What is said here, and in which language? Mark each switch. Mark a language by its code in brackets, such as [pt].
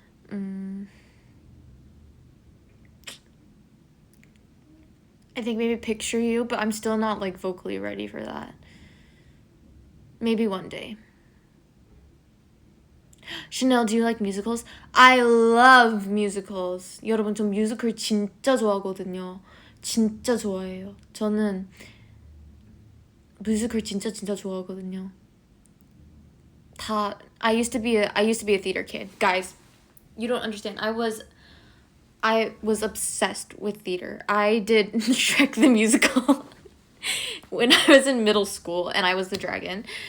[en] I think maybe Picture You, but I'm still not vocally ready for that. Maybe one day. Chanel, do you like musicals? I love musicals. [ko] 여러분, 전 뮤지컬 진짜 좋아하거든요. 진짜 좋아해요. 저는 뮤지컬 진짜 좋아하거든요. [en] I used to be a theater kid. Guys, you don't understand. I was obsessed with theater. I did Shrek the Musical when I was in middle school and I was the dragon.